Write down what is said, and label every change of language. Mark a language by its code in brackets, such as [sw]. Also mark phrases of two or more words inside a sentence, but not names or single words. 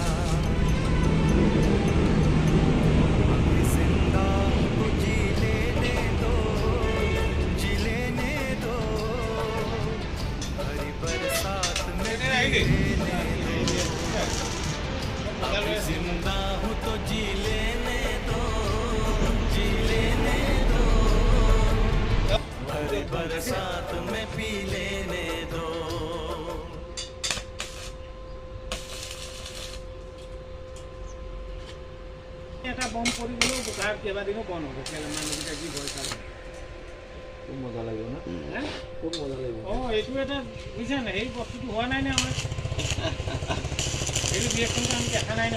[hi] अभी जिंदा हूँ, जी लेने दो, जी लेने दो, भरी बरसात में जी लेने दो। अभी जिंदा हूँ तो जी लेने दो, जी लेने दो, भरी बरसात में पी लेने दो। [as] এটা বম পৰি গ'লেও তাৰ কেইবাদিনো বন্ধ হ'ব, মানুহকেইটা কি ভয় খায়। খুব মজা লাগিব না, খুব মজা লাগিব। এইটো এটা বুজিছা নাই, সেই বস্তুটো হোৱা নাই না আমাৰ, এইটো ৰিয়েকশ্যনটো আমি দেখা নাই না,